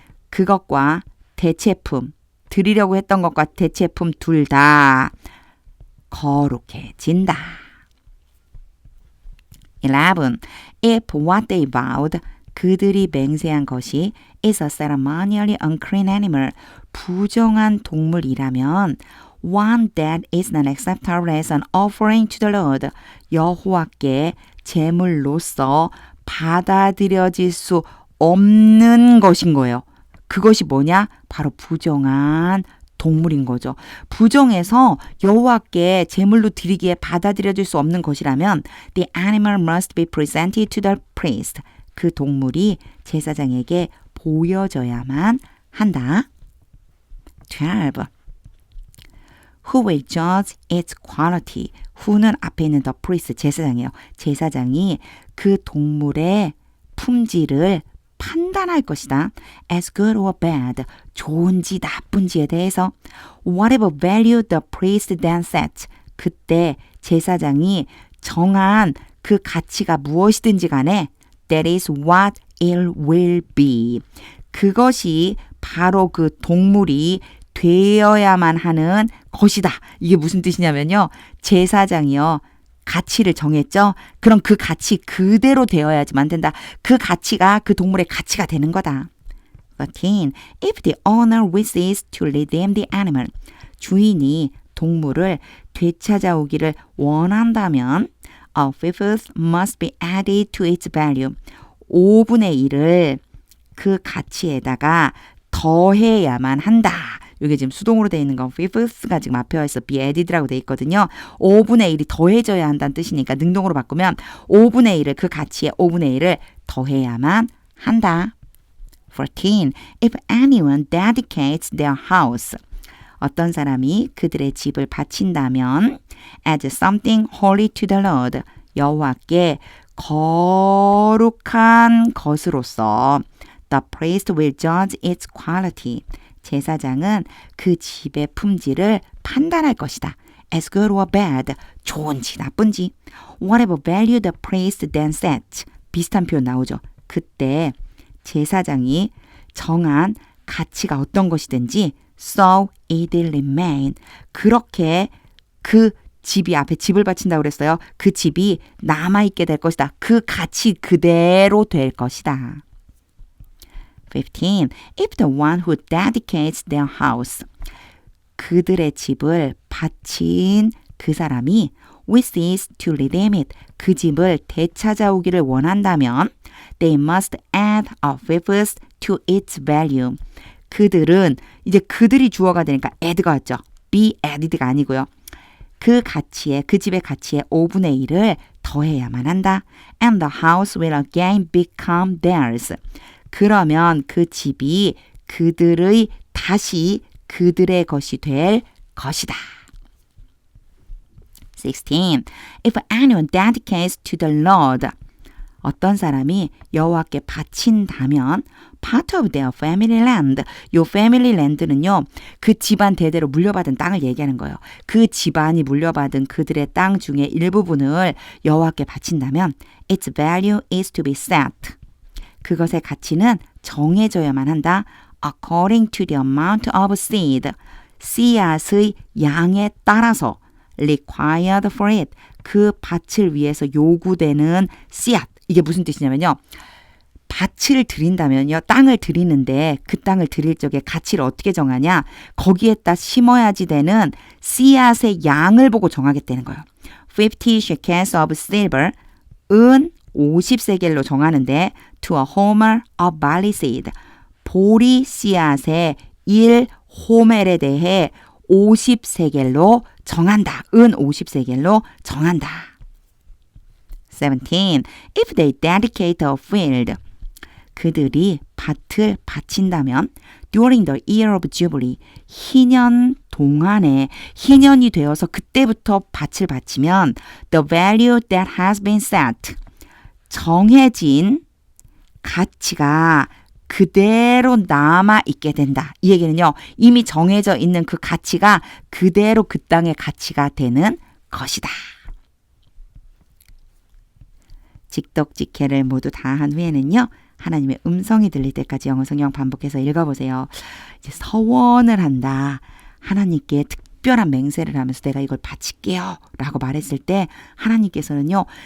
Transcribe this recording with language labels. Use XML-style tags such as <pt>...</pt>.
<ko>그것과 대체품, 드리려고 했던 것과 대체품 둘 다 거룩해진다. 11.</ko> <en>If what they vowed,</en> <ko>그들이 맹세한 것이</ko> <en>is a ceremonially unclean animal,</en> <ko>부정한 동물이라면</ko> <en>one that is not acceptable as an offering to the Lord,</en> <ko>여호와께 제물로서 받아들여질 수 없는 것인 거예요. 그것이 뭐냐? 바로 부정한 동물인 거죠. 부정해서 여호와께 제물로 드리기에 받아들여질 수 없는 것이라면</ko> <en>the animal must be presented to the priest.</en> <ko>그 동물이 제사장에게 보여져야만 한다. 12.</ko> <en>Who will judge its quality?</en> <ko>Who는 앞에 있는 the priest, 제사장이에요. 제사장이 그 동물의 품질을 판단할 것이다.</ko> <en>As good or bad,</en> <ko>좋은지 나쁜지에 대해서</ko> <en>whatever value the priest then sets,</en> <ko>그때 제사장이 정한 그 가치가 무엇이든지 간에</ko> <en>that is what it will be.</en> <ko>그것이 바로 그 동물이 되어야만 하는 것이다. 이게 무슨 뜻이냐면요. 제사장이요. 가치를 정했죠. 그럼 그 가치 그대로 되어야지만 된다. 그 가치가 그 동물의 가치가 되는 거다. 13.</ko> <en>If the owner wishes to redeem the animal,</en> <ko>주인이 동물을 되찾아오기를 원한다면</ko> <en>a fifth must be added to its value.</en> <ko>5분의 1을 그 가치에다가 더해야만 한다. 이게 지금 수동으로 되어 있는 건 fifth가 지금 앞에 와서 be added라고 되어 있거든요. 5분의 1이 더해져야 한다는 뜻이니까 능동으로 바꾸면 5분의 1을 그 가치에 5분의 1을 더해야만 한다. 14.</ko> <en>If anyone dedicates their house,</en> <ko>어떤 사람이 그들의 집을 바친다면</ko> <en>as something holy to the Lord,</en> <ko>여호와께 거룩한 것으로서</ko> <en>the priest will judge its quality.</en> <ko>제사장은 그 집의 품질을 판단할 것이다.</ko> <en>As good or bad,</en> <ko>좋은지 나쁜지.</ko> <en>Whatever value the priest then sets.</en> <ko>비슷한 표현 나오죠. 그때 제사장이 정한 가치가 어떤 것이든지</ko> <en>so it will remain.</en> <ko>그렇게 그 집이 앞에 집을 바친다고 그랬어요. 그 집이 남아있게 될 것이다. 그 가치 그대로 될 것이다.</ko> <en>15. If the one who dedicates their house,</en> <ko>그들의 집을 바친 그 사람이</ko> <en>wishes to redeem it.</en> <ko>그 집을 되찾아오기를 원한다면</ko> <en>they must add a fifth to its value.</en> <ko>그들은 이제 그들이 주어가 되니까 add가 왔죠. be added가 아니고요. 그 가치에 그 집의 가치에 5분의 1을 더해야만 한다.</ko> <en>And the house will again become theirs.</en> <ko>그러면 그 집이 그들의 다시 그들의 것이 될 것이다.</ko> <en>16. If anyone dedicates to the Lord,</en> <ko>어떤 사람이 여호와께 바친다면</ko> <en>part of their family land, 요 family land는요,</en> <ko>그 집안 대대로 물려받은 땅을 얘기하는 거예요. 그 집안이 물려받은 그들의 땅 중에 일부분을 여호와께 바친다면</ko> <en>its value is to be set.</en> <ko>그것의 가치는 정해져야만 한다.</ko> <en>according to the amount of seed,</en> <ko>씨앗의 양에 따라서</ko> <en>required for it,</en> <ko>그 밭을 위해서 요구되는 씨앗. 이게 무슨 뜻이냐면요. 밭을 드린다면요. 땅을 드리는데 그 땅을 드릴 적에 가치를 어떻게 정하냐. 거기에다 심어야지 되는 씨앗의 양을 보고 정하겠다는 거예요.</ko> <en>50 shekels of silver,</en> <ko>은 50세겔로 정하는데</ko> <en>to a homer of barley seed,</en> <ko>보리 씨앗의 1호멜에 대해 50세겔로 정한다. 은 50세겔로 정한다. 17.</ko> <en>If they dedicate a field,</en> <ko>그들이 밭을 바친다면</ko> <en>during the year of jubilee,</en> <ko>희년 동안에 희년이 되어서 그때부터 밭을 바치면</ko> <en>the value that has been set,</en> <ko>정해진 가치가 그대로 남아있게 된다. 이 얘기는요. 이미 정해져 있는 그 가치가 그대로 그 땅의 가치가 되는 것이다. 직독직해를 모두 다 한 후에는요. 하나님의 음성이 들릴 때까지 영어 성경 반복해서 읽어보세요. 이제 서원을 한다. 하나님께 특별한 맹세를 하면서 내가 이걸 바칠게요 라고 말했을 때 하나님께서는요.</ko>